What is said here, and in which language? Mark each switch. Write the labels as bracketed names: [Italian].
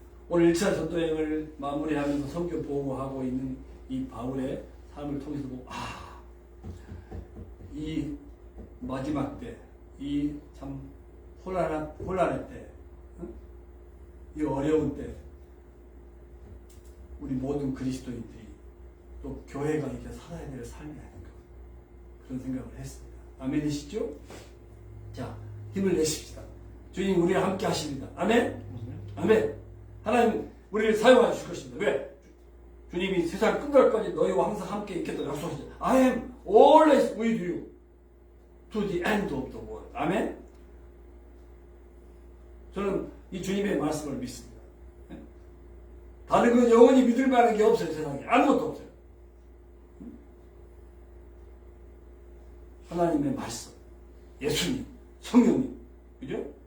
[Korean] 오늘 1차 전도여행을 마무리하면서 선교 보고하고 있는 이 바울의 삶을 통해서 보고, 이 마지막 때, 이 참 혼란할 때, 이 어려운 때, 우리 모든 그리스도인들이 또 교회가 이렇게 살아야 될 삶이 아닌가, 그런 생각을 했습니다. 아멘이시죠? 자, 힘을 내십시다. 주님 우리와 함께 하십니다. 아멘? 아멘. 하나님 우리를 사용해 주실 것입니다. 왜? 주님이 세상 끝날까지 너희와 항상 함께 있겠다고 약속하시죠. [English] I am always with you to the end of the world. [Korean] 아멘? 저는 이 주님의 말씀을 믿습니다. 다른 건 영원히 믿을 만한 게 없어요. 세상에 아무것도 없어요. 하나님의 말씀, 예수님, 성령님, 그죠?